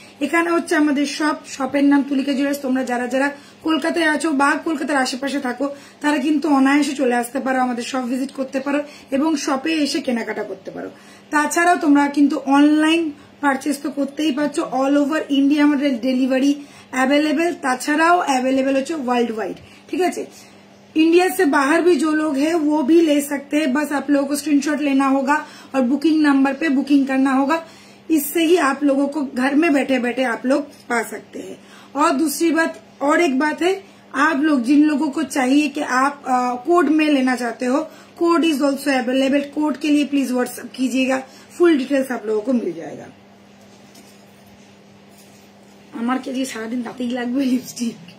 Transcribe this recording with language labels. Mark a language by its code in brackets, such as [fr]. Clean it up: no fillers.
[bn] এখানে হচ্ছে আমাদের শপের নাম তুলিকা জুয়েলার্স। তোমরা যারা যারা কলকাতায় আছো বা কলকাতার আশেপাশে থাকো তারা কিন্তু অনায়াসে চলে আসতে পারো, আমাদের শপ ভিজিট করতে পারো এবং শপে এসে কেনাকাটা করতে পারো। তাছাড়াও তোমরা কিন্তু অনলাইন পারচেস তো করতেই পারছো, অল ওভার ইন্ডিয়া আমাদের ডেলিভারি অ্যাভেলেবেল। তাছাড়াও অ্যাভেলেবেল হচ্ছে ওয়ার্ল্ড ওয়াইড, ঠিক আছে। [hi] इंडिया से बाहर भी जो लोग हैं वो भी ले सकते हैं, बस आप लोगों को स्क्रीनशॉट लेना होगा और बुकिंग नंबर पे बुकिंग करना होगा। इससे ही आप लोगों को घर में बैठे बैठे आप लोग पा सकते हैं। और दूसरी बात, और एक बात है, आप लोग जिन लोगों को चाहिए कि आप कोड में लेना चाहते हो, code is also available. Code के लिए प्लीज व्हाट्सएप कीजिएगा, फुल डिटेल्स आप लोगों को मिल जाएगा। [bn] আমার কে যে সারাদিন তাতেই লাগবে লিপস্টিক।